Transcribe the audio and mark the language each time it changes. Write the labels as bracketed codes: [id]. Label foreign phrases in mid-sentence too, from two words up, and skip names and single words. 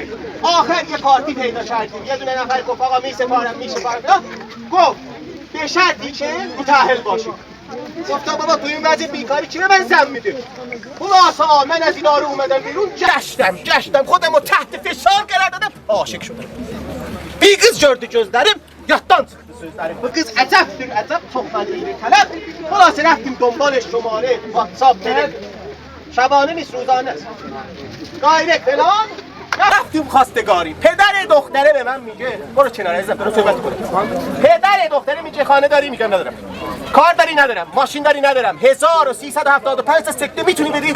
[fa] آخر یه پارتی پیدا کردیم. یه دونه نفر گفت آقا میسپارم گفت به شرطی که متأهل باشی. گفتم بابا تو این وضع بیکاری کی به من زن میده؟ خلاصا من از اینا رو اومدم بیرون گشتم خودمو تحت فشار قرار دادم عاشق شدم. [az] Bir kız gördü gözlerim yattan çıktı sözlerim. Bu kız əcəbdir əcəb çox fəzili tələb. [fa] خلاصه رفتم دنبال شماره WhatsApp شبانه نیست روزانه است. دایرکت فلان رفتیم خواستگاری. پدر دختره به من میگه برو کنار عزیزم برو صحبت کنیم. پدر دختره میگه خانه داری؟ میگم ندارم. کار داری؟ ندارم. ماشین داری؟ ندارم. 1375 تا سکته میتونی بدی؟